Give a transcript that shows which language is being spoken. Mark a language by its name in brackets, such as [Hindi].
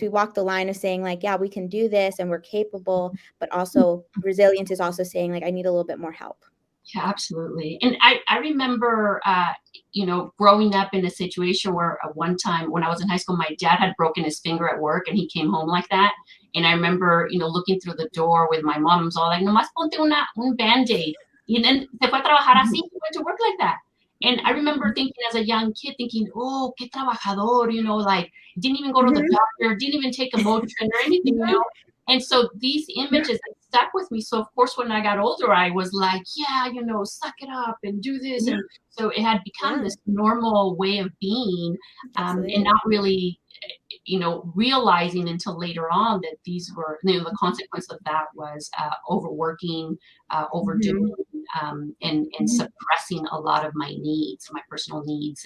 [English] We walk the line of saying like, yeah, we can do this and we're capable, but also resilience is also saying like, I need a little bit more help. Yeah, absolutely. And I remember, growing up in a situation where one time when I was in high school, my dad had broken his finger at work and he came home like that. And I remember, looking through the door with my mom, was all like, [Spanish] nomás ponte un [English] Band-Aid. And then [Spanish] se fue a trabajar así, [English] he went to work like that. And I remember thinking as a young kid, thinking, oh, [Spanish] qué trabajador, [English] like didn't even go to the doctor, didn't even take a Motrin or anything, And so these images stuck with me. So of course, when I got older, I was like, yeah, suck it up and do this. And so it had become this normal way of being, and not really, realizing until later on that these were, the consequence of that was overworking, overdoing, and suppressing a lot of my needs, my personal needs.